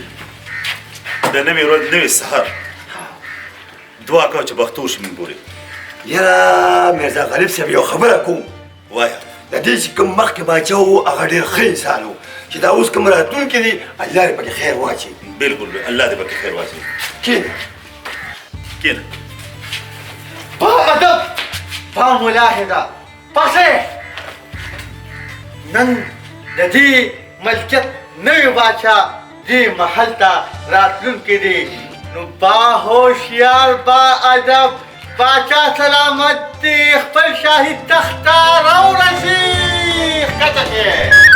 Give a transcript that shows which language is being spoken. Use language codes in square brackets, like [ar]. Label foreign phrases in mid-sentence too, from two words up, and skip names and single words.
[ps] د نوې ورځ نوې سهار دعا کوه چې بختور شي موږ پورې یاره میرزا غالب صاحب یو خبره کوم وایه د دې چې کوم مخکې باچا و هغه ډېر ښه انسان و چې دا اوس کوم راتلونکی دی الله دې پکې خیر واچوي بالکل الله دې پکې خیر واچوي کښېنه کښېنه [ur] با ادب با ملاحظه [ps] پسې نن د دې ملکیت نوی بادشاه دې محل ته راتلونکی دی نو با هوښیار با ادب باچا سلامت دی خپل شاهي تخت ته راورسي ښکته کې